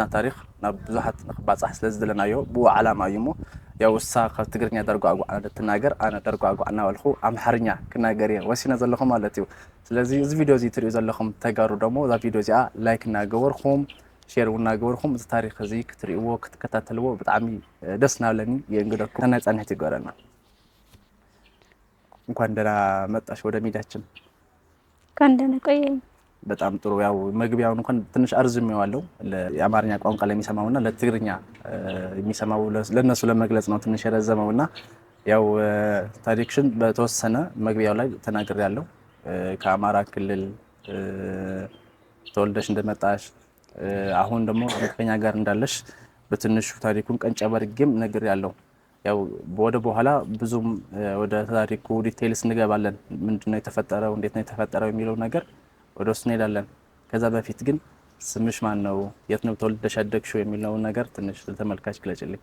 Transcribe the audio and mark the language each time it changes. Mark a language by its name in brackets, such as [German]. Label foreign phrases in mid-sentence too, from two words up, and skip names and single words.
[Tigrinya] ታሪክ ናብ ብዙሓት ንኽባፃሕ ስለዝደለናዮ ብኡ ዓላማ እዩ እሞ ያው እሳ ካብ ትግርኛ ደርጓጓዕና ትናገር ኣነ ደርጓጓዕና ወልኹ ኣምሓርኛ ክናገር እየ ወሲነ ዘለኹ ማለት እዩ ስለዚ እዚ ቪድዮ እዚ ትሪኡ ዘለኹም ተጋሩ ደሞ እዛ ቪድዮ እዚኣ ላይክ እናገበርኹም ሼር እናገበርኹም እዚ ታሪክ እዚ ክትሪእዎ ክትከታተልዎ ብጣዕሚ ደስ ናብለኒ የንግደኩም ተናይ ጻንሕት ይገረና [Amharic] እንኳን ደህና መጣሽ ወደ ሚዲያችን እንኳን ደህና ቆየኝ በጣም ጥሩ ያው መግቢያውን እንኳን ትንሽ አርዝሜዋለሁ ለአማርኛ ቋንቋ ለሚሰማውና ለትግርኛ የሚሰማው ለነሱ ለመግለጽ ነው ትንሽ የረዘመውና ያው ታሪክሽን በተወሰነ መግቢያው ላይ ተናግሬያለሁ ከአማራ ክልል ተወልደሽ እንደመጣሽ አሁን ደግሞ ከኛ ጋር እንዳለሽ በትንሹ ታሪኩን ቀንጨበርግም ነግሬያለሁ ያው ወደ በኋላ ብዙም ወደ ታሪኩ ዲቴይልስ እንገባለን ምንድነው የተፈጠረው እንዴት ነው የተፈጠረው የሚለው ነገር ወደ እሱ እንሄዳለን ከዛ በፊት ግን ስምሽ ማን ነው የት ነው ተወልደሽ ያደግሽው የሚለው ነገር ትንሽ ለተመልካች ግለጭልኝ